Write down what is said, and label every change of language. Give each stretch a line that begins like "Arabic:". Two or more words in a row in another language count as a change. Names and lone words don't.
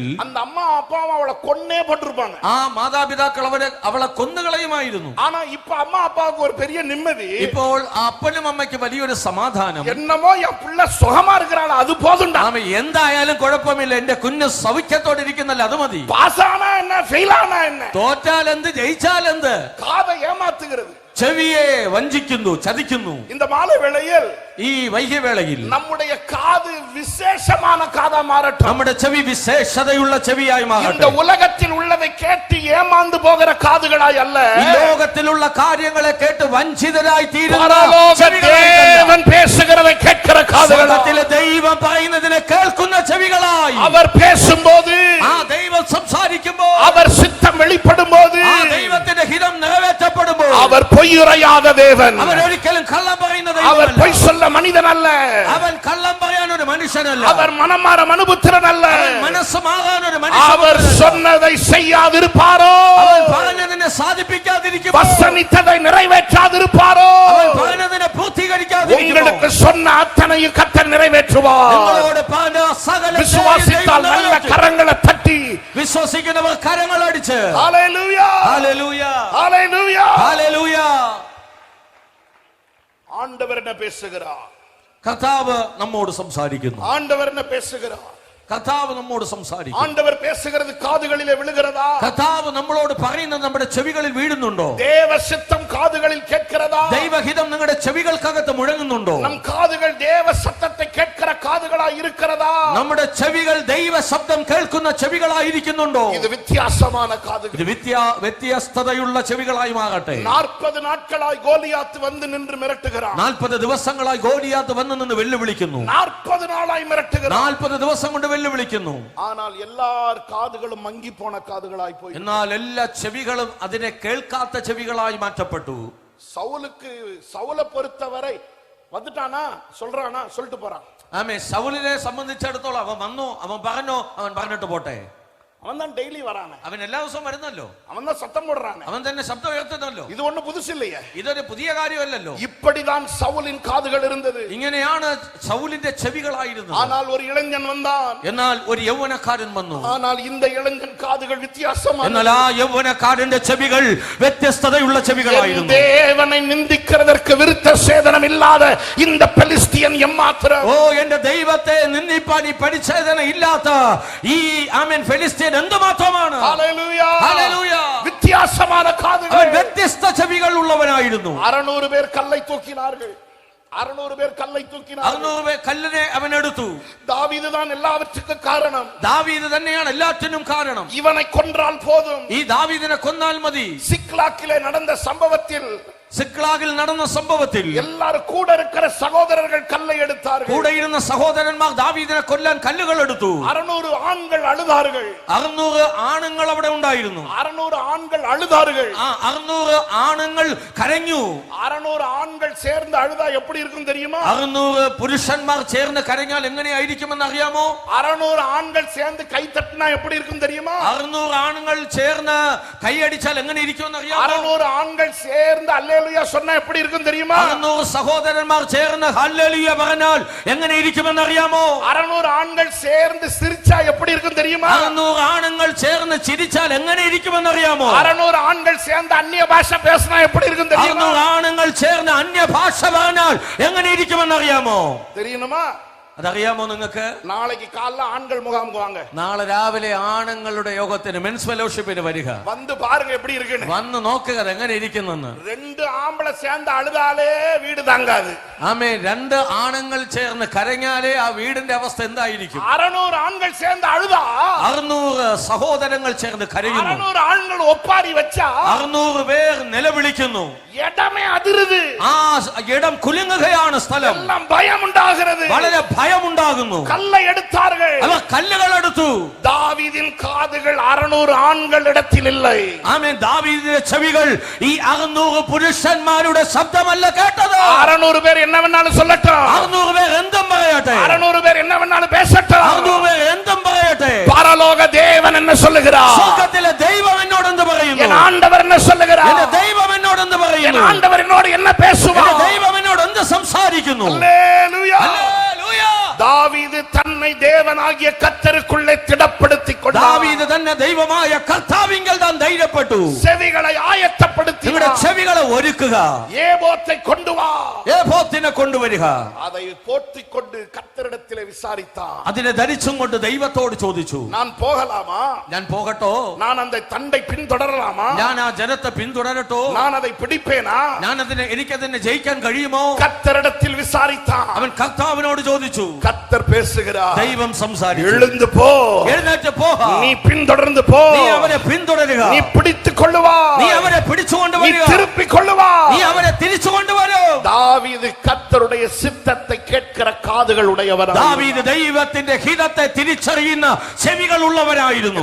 Tamil: அந்த அம்மா அப்பாவும் அவளை கொன்னே போட்டிருப்பாங்க.
Malayalam: ആ മാതാപിതാക്കൾ അവളെ കൊന്നുകളയുമായിരുന്നു.
Tamil: ஆனா இப்ப அம்மா அப்பாவுக்கு ஒரு பெரிய நிம்மதி.
Malayalam: ഇപ്പോൾ അപ്പനും അമ്മയ്ക്ക് വലിയൊരു സമാധാനം.
Tamil: என்னமோ என் பிள்ளை சுகமா இருக்கிறாள், அது போதும்டா.
Malayalam: ആമേ, എന്തായാലും കുഴപ്പമില്ല, എന്റെ കുഞ്ഞ് സൗഖ്യത്തോടെ ഇരിക്കുന്നല്ല, അത് മതി.
Tamil: பாஸானா என்ன, ஃபெயில் ஆனா என்ன,
Malayalam: തോറ്റാൽ എന്ത് ജയിച്ചാൽ എന്ത്.
Tamil: காதை ஏமாத்துகிறது,
Malayalam: ചെവിയെ വഞ്ചിക്കുന്നു, ചതിക്കുന്നു.
Tamil: இந்த மாலை வேளையில்
Malayalam: ഈ വൈകിവേളയിൽ
Tamil: நம்முடைய காது விசேஷமான காதா மாறட்டும்.
Malayalam: നമ്മുടെ ചെവി വിശേഷതയുള്ള ചെവിയായി മാറട്ടെ.
Tamil: இந்த உலகத்தில் உள்ளதை கேட்டு ஏமாந்து போகிற காதுகளாய் அல்ல,
Malayalam: ഈ ലോകത്തിലുള്ള കാര്യങ്ങളെ കേട്ട് വഞ്ചിതരായി തീരുന്ന
Tamil: தேவன் பேசுகிறதை கேட்கிற காதுகளாய்,
Malayalam: ദൈവം പറയുന്നതിനെ കേൾക്കുന്ന ചെവികളായി.
Tamil: அவர் பேசும்போது,
Malayalam: ആ ദൈവം സംസാരിക്കുമ്പോൾ,
Tamil: அவர் சித்தம் வெளிப்படும்போது,
Malayalam: ആ ദൈവത്തിന്റെ ഹിതം നിറവേറ്റപ്പെടുമ്പോൾ,
Tamil: அவர் பொய்யுரையாத தேவன்.
Malayalam: അവൻ ഒരിക്കലും കള്ളം പറയുന്ന
Tamil: அவர்
Malayalam: ദൈവമല്ല.
Tamil: பொய் சொல்ல മനുഷ്യൻ அல்ல.
Malayalam: അവൻ കള്ളം പറയാൻ ഒരു മനുഷ്യനല്ല.
Tamil: அவர் மனமாற மனுபுத்திரன் அல்ல.
Malayalam: അവൻ മനസ്സുമാകാൻ ഒരു
Tamil: அவர்
Malayalam: മനുഷ്യനല്ല.
Tamil: சொன்னதை செய்யாதிருப்பாரோ?
Malayalam: അവൻ പറഞ്ഞതിനെ സാധിപ്പിക്കാതിരിക്കുമോ?
Tamil: வசனித்ததை நிறைவேற்றாதிருப்பாரோ?
Malayalam: അവൻ പറഞ്ഞതിനെ പൂർത്തീകരിക്കാതിരിക്കുമോ?
Tamil: உங்களுக்கு சொன்ன அத்தனையும் கர்த்தர் நிறைவேற்றுவார்.
Malayalam: നിങ്ങളോട് പറഞ്ഞ സകലത്തെയും
Tamil: விசுவாசித்தால்
Malayalam: ദൈവം
Tamil: நல்ல
Malayalam: നിറവേറ്റും.
Tamil: கரங்களை தட்டி
Malayalam: വിശ്വസിക്കുന്നവർ കരങ്ങൾ അടിച്ച്
Tamil: ஹalleluya
Malayalam: ഹല്ലേലൂയ
Tamil: ஹalleluya
Malayalam: ഹല്ലേലൂയ.
Tamil: ஆண்டவர் என்ன பேசுகிறார்?
Malayalam: കർത്താവ് നമ്മോട് സംസാരിക്കുന്നു.
Tamil: ஆண்டவர் என்ன பேசுகிறார்?
Malayalam: കർത്താവ് നമ്മോട് സംസാരിക്കുന്നു.
Tamil: ஆண்டவர் பேசுகிறது காதுகளிலே விழுகிறதா?
Malayalam: കർത്താവ് നമ്മളോട് പറയുന്നത് നമ്മുടെ ചെവികളിൽ വീഴുന്നുണ്ടോ?
Tamil: தேவ சித்தம் காதுகளில் கேட்கிறதா?
Malayalam: ദൈവഹിതം നിങ്ങളുടെ ചെവികൾക്കകത്ത് മുഴങ്ങുന്നുണ്ടോ?
Tamil: நம் காதுகள் தேவ சத்தத்தை கேட்கிற காதுகளா இருக்கிறதா?
Malayalam: നമ്മുടെ ചെവികൾ ദൈവ ശബ്ദം കേൾക്കുന്ന ചെവികളായിരിക്കുന്നുണ്ടോ?
Tamil: இது வித்தியாசமான காதுகள்.
Malayalam: ഇത് വ്യത്യസ്തതയുള്ള ചെവികളായി മാറട്ടെ.
Tamil: 40 நாட்களாய் கோலியாத் வந்து நின்று மிரட்டுகிறான்.
Malayalam: 40 ദിവസങ്ങളായി ഗോലിയാത്ത് വന്നു നിന്ന് വെല്ലുവിളിക്കുന്നു.
Tamil: 40 നാളായി മിരട്ടുகிறான்.
Malayalam: 40 ദിവസം കൊണ്ട് വെല്ലുവിളിക്കുന്നു.
Tamil: ஆனால் எல்லார் காதுகளும் மங்கி போன காதுகளாய் போய்.
Malayalam: എന്നാൽ എല്ലാ ചെവികളും അതിനെ കേൾക്കാത്ത ചെവികളായി മാറ്റപ്പെട്ടു.
Tamil: சவுலை பொறுத்தவரை வந்துட்டானா சொல்றானா சொல்லிட்டு போறான்.
Malayalam: ആമേ. സൗലിനെ സംബന്ധിച്ചിടത്തോളം അവൻ വന്നു, അവൻ പറഞ്ഞിട്ട് പോട്ടെ.
Tamil: அவன் தான் டெய்லி வரானே.
Malayalam: അവൻ എല്ലാ ദിവസവും വരുന്നല്ലോ.
Tamil: அவன் தான் சத்தம் போடுறானே.
Malayalam: അവൻ തന്നെ ശബ്ദം ഉയർത്തുന്നല്ലോ.
Tamil: இது ஒண்ணு புதுசு இல்லையே.
Malayalam: ഇതൊരു പുതിയ കാര്യമല്ലല്ലോ.
Tamil: இப்படிதான் சவுலின் காதுகள் இருந்தது.
Malayalam: ഇങ്ങനെയാണ് സൗലിന്റെ ചെവികളായിരുന്നത്.
Tamil: ஆனால் ஒரு இளைஞன் வந்தான்.
Malayalam: എന്നാൽ ഒരു യൗവനക്കാരൻ വന്നു.
Tamil: ஆனால் இந்த இளைஞன் காதுகள் வித்தியாசமானது.
Malayalam: എന്നാൽ ആ യൗവനക്കാരന്റെ ചെവികൾ വ്യത്യസ്തതയുള്ള ചെവികളായിരുന്നു.
Tamil: தேவனை நிந்திக்கிறதற்கு விருத்த சேதனம் இல்லாத இந்த பெலிஸ்தியன் எம்மாத்திரம்.
Malayalam: ഓ എന്റെ ദൈവത്തെ നിന്ദിപ്പാൻ ഈ പരിച്ഛേദന ഇല്ലാത്ത ഈ ആമേൻ ഫെലിസ്ത്യൻ എന്തുമാത്രമാണ്. ഹല്ലേലൂയ ഹല്ലേലൂയ.
Tamil: வித்தியாசமான காதுகள்.
Malayalam: അവൻ വ്യത്യസ്ത ചെവികൾ ഉള്ളവനായിരുന്നു.
Tamil: 600 பேர் கல்லை தூக்கினார்கள். 600 பேர் கல்லை தூக்கினார்கள்.
Malayalam: 600 പേർ കല്ലിനെ അവൻ എടുത്തു.
Tamil: தாவீது தான் எல்லாவற்றுக்கும் காரணம்.
Malayalam: ദാവീദ് തന്നെയാണ് എല്ലാറ്റിനും കാരണം.
Tamil: இவனை கொன்றால் போதும்.
Malayalam: ഈ ദാവീദിനെ കൊന്നാൽ മതി.
Tamil: சிக்லாக்கிலே நடந்த சம்பவத்தில்
Malayalam: സിക്ലാഗിൽ നടന്ന സംഭവത്തിൽ
Tamil: எல்லாரும் கூட இருக்கிற சகோதரர்கள் கல்லை எடுத்தார்கள்.
Malayalam: കൂടെ ഇരുന്ന സഹോദരന്മാർ ദാവീദിനെ കൊല്ലാൻ കല്ലുകൾ എടുത്തു.
Tamil: 600 ஆண்கள் அழுதார்கள்.
Malayalam: 600 ആണുങ്ങൾ അവിടെ ഉണ്ടായിരുന്നു.
Tamil: 600 ஆண்கள் அழுதார்கள்.
Malayalam: ആ 600 ആണുങ്ങൾ കരഞ്ഞു.
Tamil: 600 ஆண்கள் சேர்ந்து அழுதா எப்படி இருக்கும் தெரியுமா?
Malayalam: 600 പുരുഷന്മാർ ചേർന്ന് കരഞ്ഞാൽ എങ്ങനെയായിരിക്കുമെന്ന് അറിയാമോ?
Tamil: 600 ஆண்கள் சேர்ந்து கை தட்டினா எப்படி இருக்கும் தெரியுமா?
Malayalam: 600 ആണുങ്ങൾ ചേർന്ന് കൈയടിച്ചാൽ എങ്ങനെ ഇരിക്കുമെന്ന് അറിയാമോ?
Tamil: 600 ஆண்கள் சேர்ந்து அல்லேலூயா சொன்னா எப்படி இருக்கும் தெரியுமா?
Malayalam: 600 സഹോദരന്മാർ ചേർന്ന് ഹല്ലേലൂയ പറഞ്ഞാൽ എങ്ങനെ ഇരിക്കുമെന്ന് അറിയാമോ?
Tamil: 600 ആண்கள் சேர்ந்து சிரிச்சா எப்படி இருக்கும் தெரியுமா?
Malayalam: 600 ആണുങ്ങൾ ചേർന്ന് ചിരിച്ചാൽ എങ്ങനെ ഇരിക്കുമെന്ന് അറിയാമോ?
Tamil: 600 ஆண்கள் சேர்ந்து அந்நிய பாஷை பேசினா எப்படி இருக்கும் தெரியுமா?
Malayalam: 600 ആണുങ്ങൾ ചേർന്ന് അന്യഭാഷ പറഞ്ഞാൽ എങ്ങനെ ഇരിക്കുമെന്ന് അറിയാമോ?
Tamil: தெரியுமா?
Malayalam: അതറിയാമോ നിങ്ങൾക്ക്?
Tamil: நாளைக்கு காலைல ஆண்கள் முகாமுக்கு வாங்க.
Malayalam: നാളെ രാവിലെ ആണുങ്ങളുടെ യോഗത്തിന്
English: men's fellowship
Malayalam: വരിക.
Tamil: வந்து பாருங்க எப்படி இருக்குன்னு.
Malayalam: വന്ന് നോക്കുക എങ്ങനെ ഇരിക്കുന്നെന്ന്.
Tamil: 2 ஆம்பளை சேர்ந்து அழுதாலே வீடு தாங்காது.
Malayalam: ആമേ. 2 ആണുങ്ങൾ ചേർന്ന് കരഞ്ഞാലേ ആ വീടിന്റെ അവസ്ഥ എന്തായിരിക്കും?
Tamil: 600 ஆண்கள் சேர்ந்து அழுதா
Malayalam: 600 സഹോദരങ്ങൾ ചേർന്ന് കരയുന്നു.
Tamil: 600 ஆண்கள் ஒப்பாரி வச்சா
Malayalam: 600 പേർ നിലവിളിക്കുന്നു.
Tamil: இடமே அதிருது.
Malayalam: ആ ഇടം കുലുങ്ങുകയാണ്. സ്ഥലം
Tamil: எல்லாம் பயம் உண்டாகிறது.
Malayalam: വളരെ ഭയമുണ്ടാകുന്നു.
Tamil: கல்லை எடுத்தார்கள்.
Malayalam: അവർ കല്ലുകൾ എടുത്തു.
Tamil: தாவீதின் காதுகள் 600 ஆண்கள் இடத்தில் இல்லை.
Malayalam: ആമേൻ. ദാവീദിന്റെ ചെവികൾ ഈ 600 പുരുഷന്മാരുടെ ശബ്ദമല്ല കേട്ടത്.
Tamil: 600 பேர் என்ன வேணாலும் சொல்லட்டும்.
Malayalam: 600 പേർ എന്തും പറയട്ടെ.
Tamil: 600 பேர் என்ன வேணாலும் பேசட்டும்.
Malayalam: 600 പേർ എന്തും പറയട്ടെ.
Tamil: பரலோக தேவன் என்ன சொல்லுகிறார்?
Malayalam: സ്വർഗ്ഗത്തിലെ ദൈവം എന്നോട് എന്ത് പറയുന്നു?
Tamil: என் ஆண்டவர் என்ன சொல்லுகிறார்?
Malayalam: എന്റെ ദൈവം എന്നോട് എന്ത്
Tamil: என்
Malayalam: പറയുന്നു?
Tamil: ஆண்டவர் என்னோடு என்ன பேசுவார்?
Malayalam: എന്റെ ദൈവം എന്നോട് എന്ത് സംസാരിക്കുന്നു?
Tamil: அல்லேலூயா.
Malayalam: ഹല്ലേലൂയ.
Tamil: தாவீது தன்னை தேவனாகிய கர்த்தருக்குள்ளே திடப்படுத்திக் கொண்டார்.
Malayalam: ദാവീദ് തന്നെ ദൈവമായ കർത്താവിങ്കൽ താൻ ധൈര്യപ്പെട്ടു.
Tamil: செவிகளை ஆயத்தப்படுத்தி
Malayalam: നിങ്ങളുടെ ചെവികളെ ഒരുക്കുക.
Tamil: ஏபோத்தை கொண்டு வா.
Malayalam: ഏഫോത്തിനെ കൊണ്ടുവരിക.
Tamil: அதை போர்த்திக் கொண்டு கர்த்தரிடத்திலே விசாரித்தான்.
Malayalam: അതിനെ ധരിച്ചും കൊണ്ട് ദൈവത്തോട് ചോദിച്ചു,
Tamil: நான் போகலாமா?
Malayalam: ഞാൻ പോകട്ടോ?
Tamil: நான் அந்த தண்டை பின்தொடரலாமா?
Malayalam: ഞാൻ ആ ജനത്തെ പിന്തുടരട്ടോ?
Tamil: நான் அதை പിടിப்பேனா?
Malayalam: എനിക്കതിനെ ജയിക്കാൻ കഴിയുമോ?
Tamil: கர்த்தரிடத்தில் விசாரித்தான்.
Malayalam: അവൻ കർത്താവിനോട് ചോദിച്ചു.
Tamil: கர்த்தர் பேசுகிறார்.
Malayalam: ദൈവം സംസാരിച്ചു.
Tamil: எழுந்து போ.
Malayalam: എഴുന്നേറ്റ് പോ.
Tamil: நீ பின்தொடர்ந்து போ.
Malayalam: നീ അവരെ പിന്തുടരുക.
Tamil: நீ பிடித்துக் கொள்ளுவா.
Malayalam: നീ അവരെ പിടിച്ചുകൊണ്ട്
Tamil: நீ
Malayalam: വരിക.
Tamil: திருப்பிக் கொள்ளுவா.
Malayalam: നീ അവരെ തിരിച്ചു കൊണ്ടുവരൂ.
Tamil: தாவீது கர்த்தருடைய சித்தத்தை கேட்கிற
Malayalam: കാതുകൾ ഉടയവനാണ്. ദാവീദ് ദൈവത്തിന്റെ ഹിതത്തെ തിരിച്ചറിയുന്ന ചെവികൾ ഉള്ളവനായിരുന്നു.